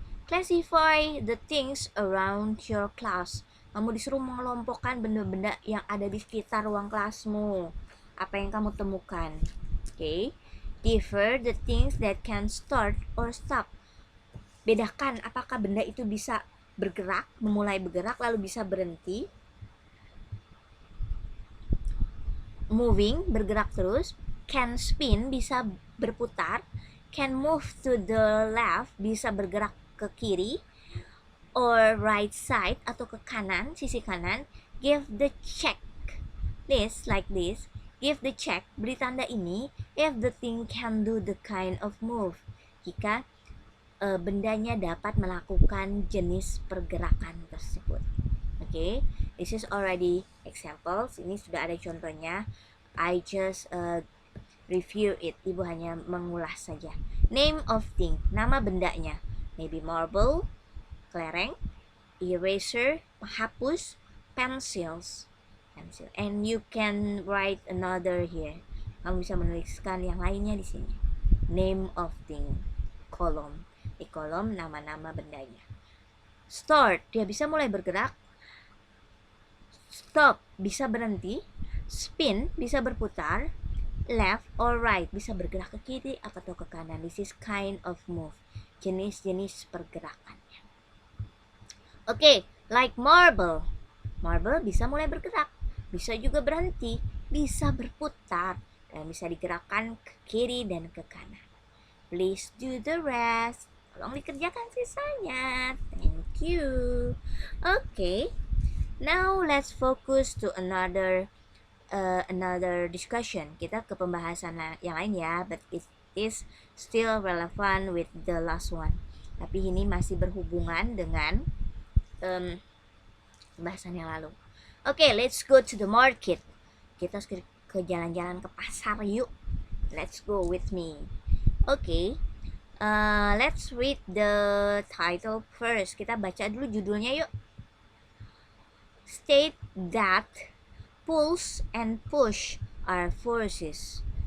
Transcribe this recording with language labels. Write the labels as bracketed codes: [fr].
[en] Classify the things around your class. [id] Kamu disuruh mengelompokkan benda-benda yang ada di sekitar ruang kelasmu. Apa yang kamu temukan? [en] Okay, differ the things that can start or stop. [id] Bedakan apakah benda itu bisa bergerak, memulai bergerak lalu bisa berhenti. Moving, bergerak terus. [en] Can spin, [id] bisa berputar. [en] Can move to the left, [id] bisa bergerak ke kiri. [en] Or right side, [id] atau ke kanan, sisi kanan. [en] Give the check. This, like this. Give the check, [id] beri tanda ini. [en] If the thing can do the kind of move. [id] Jika bendanya dapat melakukan jenis pergerakan tersebut. [en] Okay, this is already examples. [id] Ini sudah ada contohnya. [en] I just review it. [id] Ibu hanya mengulas saja. [en] Name of thing, [id] nama bendanya. [en] Maybe marble, kelereng, eraser, penghapus, pencil. And you can write another here. [id] Kamu bisa menuliskan yang lainnya di sini. [en] Name of thing, [id] kolom. Di kolom nama-nama bendanya. Start, dia bisa mulai bergerak. Stop, bisa berhenti. Spin, bisa berputar. Left or right, bisa bergerak ke kiri atau ke kanan. [en] This is kind of move. [id] Jenis-jenis pergerakannya. [en] Okay, like marble. [id] Marble bisa mulai bergerak, bisa juga berhenti, bisa berputar, dan bisa digerakkan ke kiri dan ke kanan. [en] Please do the rest. [id] Tolong dikerjakan sisanya. [en] Thank you. Okay, now let's focus to another discussion. [id] Kita ke pembahasan yang lain ya, [en] but it is still relevant with the last one. [id] Tapi ini masih berhubungan dengan pembahasan yang lalu. [en] Okay, let's go to the market. [id] Kita ke jalan-jalan ke pasar yuk. [en] Let's go with me. Okay, let's read the title first. [id] Kita baca dulu judulnya yuk. [en] State that pulls and push are forces.